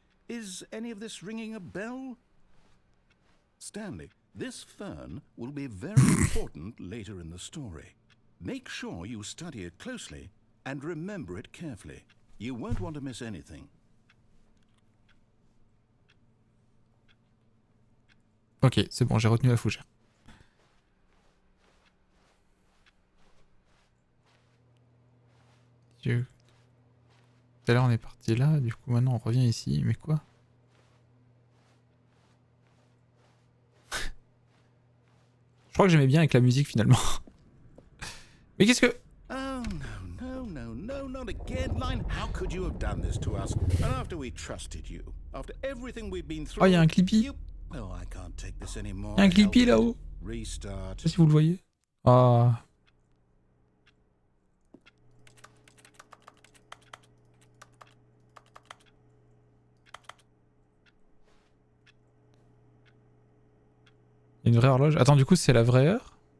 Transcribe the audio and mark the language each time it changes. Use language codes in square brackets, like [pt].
[en] Is any of this ringing a bell? Stanley, this fern will be very important later in the story. Make sure you study it closely and remember it carefully. You won't want to miss anything. [fr] Ok, c'est bon, j'ai retenu la fougère. Dieu. Tout à l'heure on est parti là, du coup maintenant on revient ici, mais quoi? Je crois que j'aimais bien avec la musique finalement. Mais qu'est-ce que... [en] Oh no, not again, Line. How could you have done this to us? And after we trusted you, after everything we've been through... [fr] Oh, il y a un Clippy. [en] Oh, I can't take this anymore. [fr] Il y a un Clippy là-haut. [en] Restart. [fr] Je sais pas si vous le voyez. Ah. Il y a une vraie horloge. Attends, du coup, c'est la vraie heure?